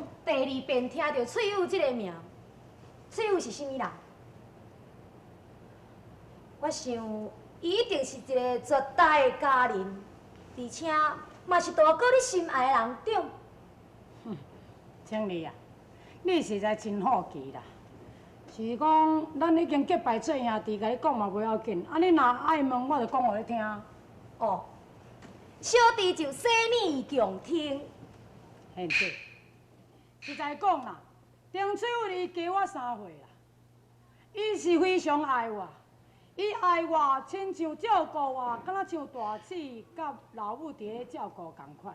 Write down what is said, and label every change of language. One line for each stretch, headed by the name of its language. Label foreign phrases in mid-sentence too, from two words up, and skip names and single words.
Min Nan Chinese: 第二遍听到翠友这个名，翠友是啥物人？我想，伊一定是一个绝代的佳人，而且嘛是大哥你心爱的人，对？经理啊，你实在真好奇啦。是讲，咱已经结拜做兄弟，甲你讲嘛袂要紧。啊，你若爱问，我就讲互你听。哦，小弟就洗耳恭听。现对，实在讲啦，丁翠友伊加我3岁啦，伊是非常爱我，伊爱我亲像照顾我，敢若像大姊甲老母伫咧照顾共款。